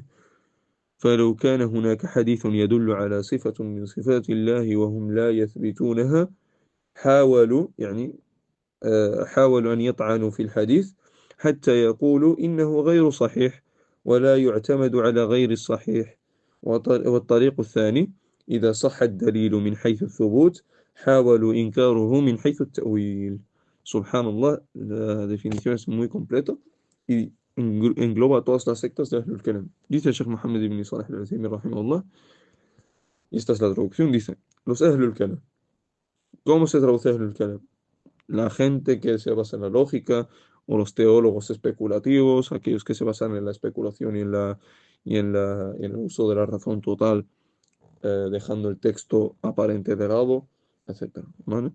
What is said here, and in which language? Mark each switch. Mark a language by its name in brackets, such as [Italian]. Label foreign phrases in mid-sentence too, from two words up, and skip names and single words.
[Arabic] فلو كان هناك حديث يدل على صفة من صفات الله وهم لا يثبتونها، حاولوا يعني حاولوا أن يطعنوا في الحديث حتى يقولوا إنه غير صحيح ولا يعتمد على غير الصحيح. والطريق الثاني: إذا صح الدليل من حيث الثبوت حاولوا إنكاره من حيث التأويل. سبحان الله, [Spanish] la definición es muy completa y engloba todas las sectas de [Arabic] أهل الكلام. [Spanish] Dice el Sheikh Muhammad ibn Salih al-Uthaymin, rahimahullah, y esta es la traducción, dice: los [Arabic] أهل الكلام. [Spanish] ¿Cómo se traduce [Arabic] أهل الكلام? [Spanish] La gente que se basa en la lógica, o los teólogos especulativos, aquellos que se basan en la especulación y en el uso de la razón total, dejando el texto aparente de lado, etcétera, ¿vale?